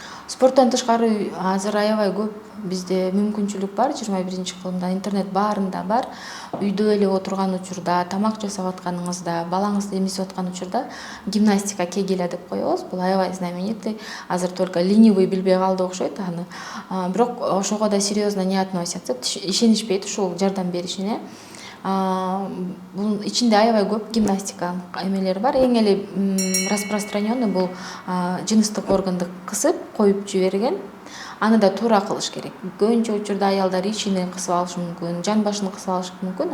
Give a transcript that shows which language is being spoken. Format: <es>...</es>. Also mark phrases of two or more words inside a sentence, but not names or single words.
<ky>Спорттон тышкары азыр аябай көп бизде мүмкүнчүлүк бар. 21-кылымда интернет баарында бар. Үйдө эле отурган учурда, тамак жасап атканыңызда, балаңызды эмизип аткан учурда гимнастика, кегеля деп коебуз. Бул аябай знаменитый. Азыр</ky> <ru>только ленивый</ru> <ky>билбей калды окшойт аны. Бирок ошого да</ky> <ru>серьезно не относятся.</ru> <ky>Ишенишпейт ушул жардам беришине. Бул ичинде аябай көп гимнастика эмелери бар. Эң эле распространенный бул жыныстык органды кысып коюп жиберген. Аны да туура кылыш керек. Көбүнчө учурда аялдар ичини кысып алышы мүмкүн, жан башын кысып алышы мүмкүн.</ky>